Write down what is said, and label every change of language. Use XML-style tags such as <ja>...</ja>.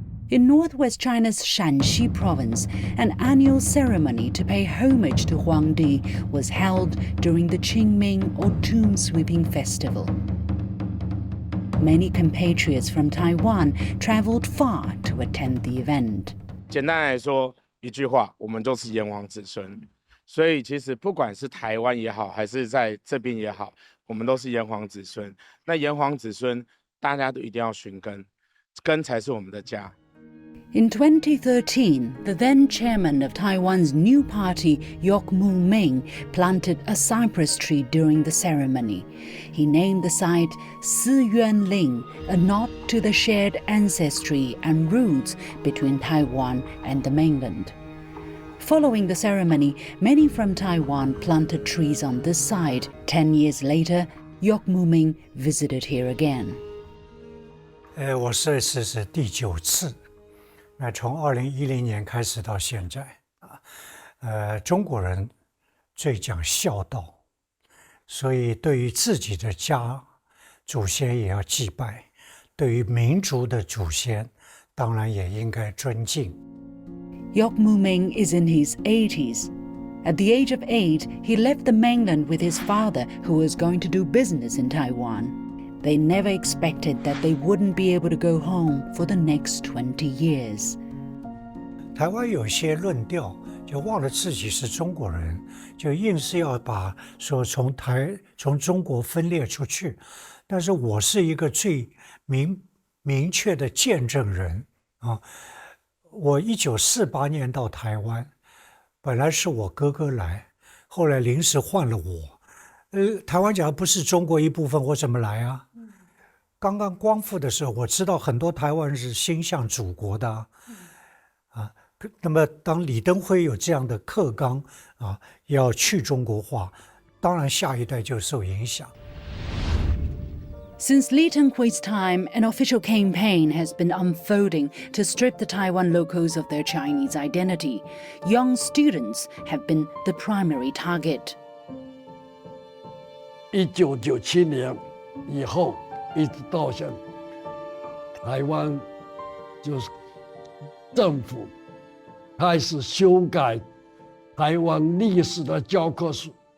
<en>In northwest China's Shanxi province, an annual ceremony to pay homage to Huangdi was held during the Qingming or Tomb Sweeping Festival. Many compatriots from Taiwan traveled far to attend the event.</en> <zh>简单来说，一句话，我们就是炎黄子孙。所以其实不管是台湾也好，还是在这边也好，我们都是炎黄子孙。那炎黄子孙，大家都一定要寻根，根才是我们的家。</zh> <en>In 2013, the then chairman of Taiwan's new party, Yok Moo-ming, planted a cypress tree during the ceremony. He named the site Si Yuan Ling, a nod to the shared ancestry and roots between Taiwan and the mainland. Following the ceremony, many from Taiwan planted trees on this site. 10 years later, Yok Moo-ming visited here again.</en> <zh>我这次是第9次。那从2010年开始到现在中国人最讲孝道，所以对于自己的家祖先也要祭拜，对于民族的祖先当然也应该尊敬。</zh> <en>Yok Moo-ming is in his 80s. At the age of 8, he left the mainland with his father, who was going to do business in Taiwan. They never expected that they wouldn't be able to go home for the next 20 years.</en> <zh>台湾有些论调就忘了自己是中国人，就硬是要把说从中国分裂出去。但是我是一个最明确的见证人啊！我1948年到台湾，本来是我哥哥来，后来临时换了我。台湾假如不是中国一部分，我怎么来啊？刚刚光复的时候，我知道很多台湾人是心向祖国的啊。那么当李登辉有这样的课纲啊，要去中国化，当然下一代就受影响。</zh> <en>Since Li Tenghui's time, an official campaign has been unfolding to strip the Taiwan locals of their Chinese identity. Young students have been the primary target.</en> <zh>1997年以后，一直到现在，台湾就是政府开始修改台湾历史的教科书。</zh>